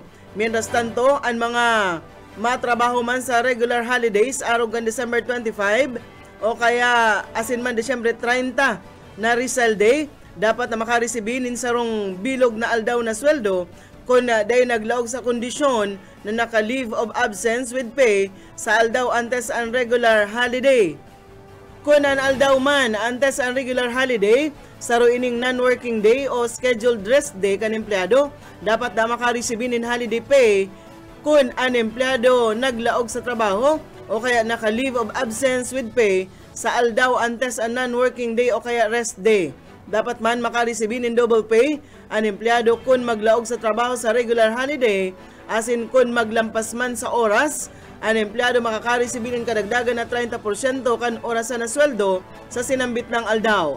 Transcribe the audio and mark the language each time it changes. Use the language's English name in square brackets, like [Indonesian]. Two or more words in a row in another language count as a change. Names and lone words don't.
[Spanish] Mientras tanto, [Bikol] ang mga matrabaho man sa [English] regular holidays [Bikol] araw kan December 25 o kaya asin man December 30 na Rizal Day, dapat na makaresibinin sarong bilog na aldaw na sweldo kung day naglaog sa kondisyon na naka- [English] leave of absence with pay [Bikol] sa aldaw antes ang [English] regular holiday. [Bikol] Kung ang aldaw man antes ang [English] regular holiday, [Bikol] sa ining [English] non-working day [Bikol] o [English] scheduled rest day [Bikol] kan empleyado, dapat na makaresibinin [English] holiday pay [Bikol] kung ang empleyado naglaog sa trabaho o kaya naka- [English] leave of absence with pay [Bikol] sa aldaw antes ang [English] non-working day [Bikol] o kaya [English] rest day. [Bikol] Dapat man makaresibinin [English] double pay [Bikol] ang empleyado kung maglaog sa trabaho sa [English] regular holiday, [Bikol] asin kung maglampas man sa oras, ang empleyado makakaresibinin kadagdagan na 30% kan orasan na sweldo sa sinambit ng aldaw.